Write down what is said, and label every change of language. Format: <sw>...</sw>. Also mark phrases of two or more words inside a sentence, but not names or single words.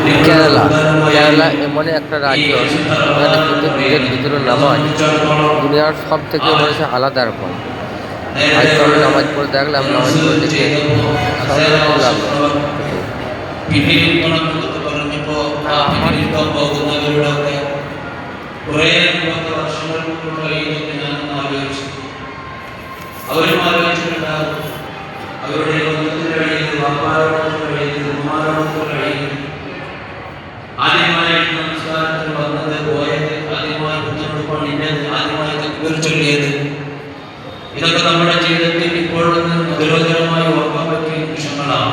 <bn>কেরালা এমনই একটা রাজ্য যেখানে কিন্তু ঈদের ফিতরের নামাজ দুনিয়ার সব থেকে মনে হচ্ছে আলাদা রকম। আজকে আমি নামাজ পড়ে দেখলাম, নামাজ পড়ে দেখে সন্তুষ্ট লাগলো সত্যি।</bn> <ml>അവരും ആലോചിച്ചിട്ടുണ്ടാകും അവരുടെ ബന്ധത്തിന് കഴിയുന്നത് വാപ്പാരോടൊപ്പം കഴിയുന്നത് ഉമ്മാരോടൊപ്പം കഴിയുന്നത് ആദ്യമായിട്ട് നമസ്കാരത്തിൽ വന്നത് പോയത് ആദ്യമായി കുഞ്ഞുടുപ്പാണ് ഇന്നത് ആദ്യമായി തക്ബീർ ചൊല്ലിയത് ഇതൊക്കെ നമ്മുടെ ജീവിതത്തിൽ ഇപ്പോഴൊന്ന് ഗുരുതരമായി ഓർക്കാൻ പറ്റിയ നിമിഷങ്ങളാണ്.</ml>